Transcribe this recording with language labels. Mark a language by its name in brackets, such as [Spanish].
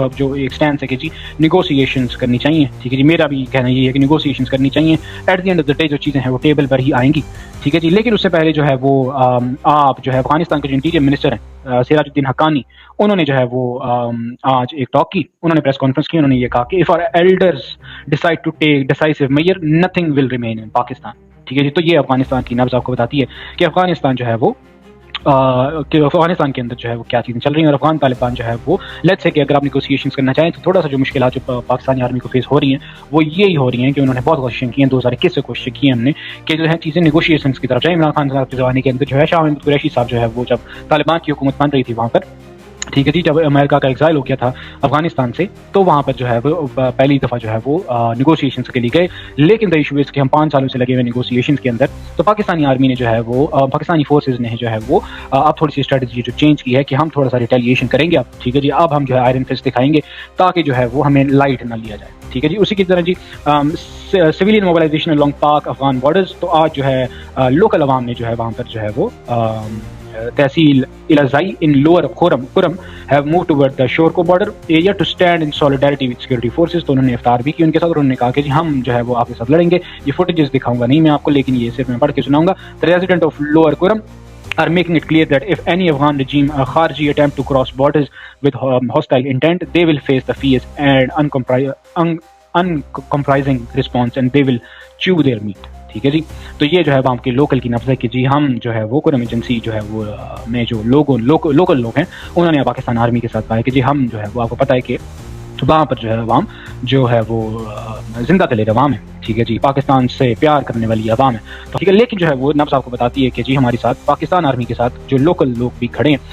[Urdu] جو ایک سٹینس ہے کہ جی نیگوسیشنس کرنی چاہیے، ٹھیک ہے جی. میرا بھی کہنا یہ ہے کہ نیگوسیشنس کرنی چاہیے. At the end of the day جو چیزیں ہیں وہ ٹیبل پر ہی آئیں گی، ٹھیک ہے جی. لیکن اس سے پہلے جو ہے وہ آپ جو ہے افغانستان کے جو انٹیریئر منسٹر ہیں سراج الدین حقانی، انہوں نے جو ہے وہ آج ایک ٹاک کی. انہوں نے پریس کانفرنس کی. انہوں نے یہ کہا کہ [English] if our elders decide to take decisive measure nothing will remain in Pakistan، [Urdu] ٹھیک ہے جی. تو یہ افغانستان کی نبض آپ کو بتاتی ہے کہ افغانستان جو ہے وہ افغانستان کے اندر جو ہے وہ کیا چیزیں چل رہی ہیں. اور افغان طالبان جو ہے وہ لیٹس سے کہ اگر آپ نیگوسیشنس کرنا چاہیں تو تھوڑا سا جو مشکلات جو پاکستانی آرمی کو فیس ہو رہی ہیں وہ یہی ہو رہی ہیں کہ انہوں نے بہت کوششیں کی ہیں. 2021 سے کوششیں کی ہیں ہم نے کہ جو ہے چیزیں نیگوشیشنس کی طرف جائیں. عمران خان صاحب کے زمانے کے اندر جو ہے شاہ محمود قریشی صاحب جو ہے وہ جب طالبان کی حکومت بن رہی تھی وہاں پر، ٹھیک ہے جی، جب امریکہ کا ایگزائل ہو گیا تھا افغانستان سے، تو وہاں پر جو ہے وہ پہلی دفعہ جو ہے وہ نیگوسیشنس کے لیے گئے. لیکن دا ایشو اس کہ ہم 5 سالوں سے لگے ہوئے نیگوسیشنس کے اندر. تو پاکستانی آرمی نے جو ہے وہ پاکستانی فورسز نے جو ہے وہ اب تھوڑی سی اسٹریٹجی جو چینج کی ہے کہ ہم تھوڑا سا ریٹیلیشن کریں گے اب، ٹھیک ہے جی. اب ہم جو ہے آئرن فسٹ دکھائیں گے تاکہ جو ہے وہ ہمیں لائٹ نہ لیا جائے، ٹھیک ہے جی. اسی کی طرح جی civilian mobilisation along Pak Afghan borders. تو آج جو ہے لوکل عوام نے جو ہے وہاں پر جو ہے وہ تحصیل الازائی [English] in lower Khurram have moved toward the Shorko border area to stand in solidarity with security forces. [Urdu] تو انہوں نے افطار بھی کی ان کے ساتھ اور انہوں نے کہا کہ جی ہم جو ہے وہ آپ کے ساتھ لڑیں گے. یہ فوٹیجز دکھاؤں گا نہیں میں آپ کو، لیکن یہ صرف میں پڑھ کے سناؤں گا. [English] The resident of lower Khurram are making it clear that if any Afghan regime Kharji attempt to cross borders with hostile intent, they will face the fierce and uncompromising response and they will chew their meat. [Urdu] ٹھیک ہے جی. تو یہ جو ہے عوام کے local کی نفس ہے کہ جی ہم جو ہے وہ قوم ایجنسی جو ہے وہ میں جو لوکل لوگ ہیں انہوں نے پاکستان آرمی کے ساتھ کہا ہے کہ جی ہم جو ہے وہ آپ کو پتہ ہے کہ وہاں پر جو ہے عوام جو ہے وہ زندہ دلیر عوام ہے. ٹھیک ہے جی, پاکستان سے پیار کرنے والی عوام ہے. ٹھیک ہے, لیکن جو ہے وہ نفس آپ کو بتاتی ہے کہ جی ہمارے ساتھ پاکستان آرمی کے ساتھ جو لوکل لوگ بھی کھڑے ہیں.